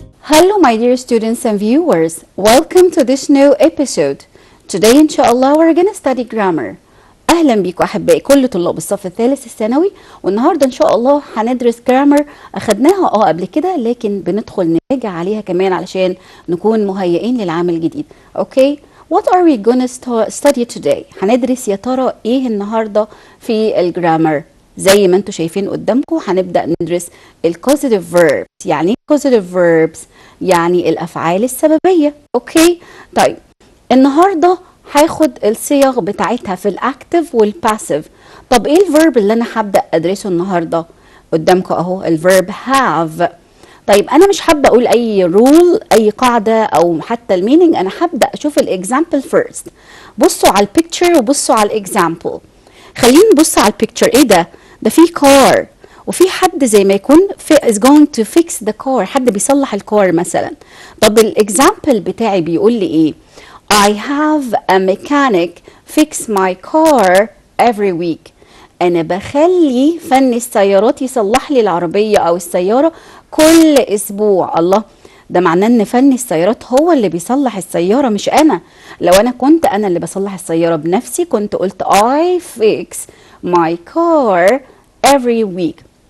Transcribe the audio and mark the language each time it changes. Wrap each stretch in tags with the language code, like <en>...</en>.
<en>Hello my dear students and viewers, welcome to this new episode. Today inshallah we're gonna study grammar.</en> <ar>أهلا بيكم أحبائي كل طلاب الصف الثالث الثانوي، والنهاردة إن شاء الله هندرس grammar. أخدناها قبل كده، لكن بندخل نراجع عليها كمان علشان نكون مهيئين للعام الجديد.</ar> <en>Okay, what are we gonna study today؟</en> <ar>هندرس يا ترى إيه النهاردة في الجرامر؟ زي ما انتم شايفين قدامكم هنبدأ ندرس الكوزيتيف verbs. يعني ايه كوزيتيف verbs؟ يعني الأفعال السببية. اوكي، طيب النهارده هاخد الصيغ بتاعتها في الاكتف والباسيف. طب ايه الفيرب اللي انا هبدأ ادرسه النهارده؟ قدامكم اهو الفيرب have. طيب انا مش حابه اقول اي رول، اي قاعده او حتى المينينج، انا هبدأ اشوف الاكزامبل فيرست. بصوا على البيكتشر وبصوا على الاكزامبل. خلينا نبص على البيكتشر. ايه ده؟ ده في كار وفي حد زي ما يكون</ar> <en>is going to fix the car،</en> <ar>حد بيصلح الكار مثلا. طب الاكزامبل بتاعي بيقول لي ايه؟</ar> <en>I have a mechanic fix my car every week.</en> <ar>انا بخلي فني السيارات يصلح لي العربية او السيارة كل اسبوع. الله، ده معناه ان فني السيارات هو اللي بيصلح السيارة مش انا. لو انا كنت انا اللي بصلح السيارة بنفسي كنت قلت</ar> <en>I fix my car every week.</en>